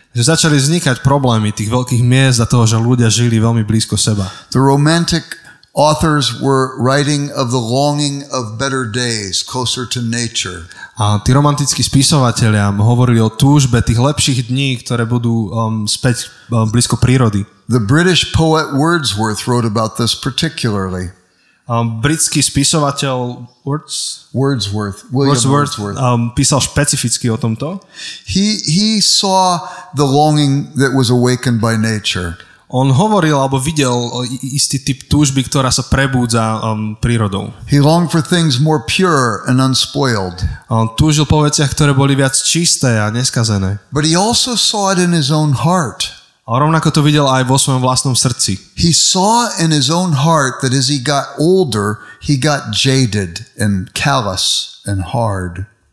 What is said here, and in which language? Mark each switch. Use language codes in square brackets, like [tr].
[sk] Že začali vznikať problémy tých veľkých miest a toho, že ľudia žili veľmi blízko seba. [en] The romantic authors were writing of the longing of better days, closer to nature. [sk] A tí romantickí spisovatelia hovorili o túžbe tých lepších dní, ktoré budú späť blízko prírody. [en] The British poet Wordsworth wrote about this particularly. [sk] Britský spisovateľ Wordsworth písal špecificky o tomto. [en] He saw the longing that was awakened by nature. [sk] On hovoril alebo videl istý typ túžby, ktorá sa prebúdza prírodou. [en] He longed for things more pure and unspoiled. [sk] On túžil po veciach, ktoré boli viac čisté a neskazené. [en] But he also saw it in his own heart. [sk] A rovnako to videl aj vo svojom vlastnom srdci. [en] He saw in his own heart that as he got older, he got jaded and callous and hard.